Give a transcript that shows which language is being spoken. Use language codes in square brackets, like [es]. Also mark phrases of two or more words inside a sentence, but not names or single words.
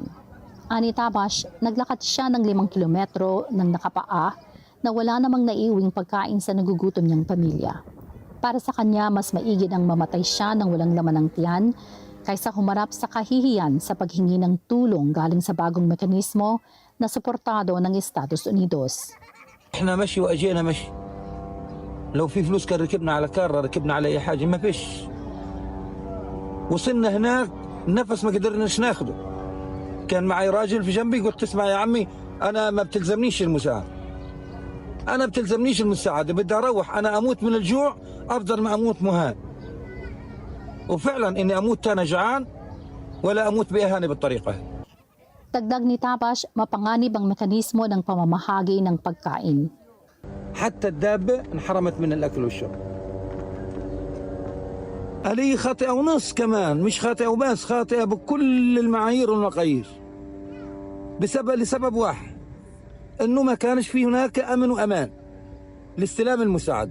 [tl] Ani Tabash, naglakad siya ng 5 kilometro ng nakapaa na wala namang naiuwing pagkain sa nagugutom niyang pamilya. Para sa kanya, mas maigid ang mamatay siya ng walang laman ng tiyan kaysa humarap sa kahihiyan sa paghingi ng tulong galing sa bagong mekanismo na suportado ng Estados Unidos. [ar] احنا مشي واجينا مشي. لو في فلوس كان ركبنا على كارة ركبنا على اي حاجة ما فيش. وصلنا هناك نفس ما قدرناش ناخده. كان معي راجل في جنبي قلت اسمع يا عمي انا ما بتلزمنيش المساعدة. انا بتلزمنيش المساعدة بدي اروح انا اموت من الجوع افضل ما اموت مهان. وفعلا اني اموت انا جعان ولا اموت باهانة بالطريقة. [tl] Dagdag ni Tabash, mapanganib ang mekanismo ng pamamahagi ng pagkain. [ar] حتى الدابة انحرمت من الاكل والشرب. علي خاطئة ونص كمان مش خاطئة وبس خاطئة بكل المعايير والمقاييس لسبب واحد انه ما كانش في هناك امن وامان لاستلام المساعدة.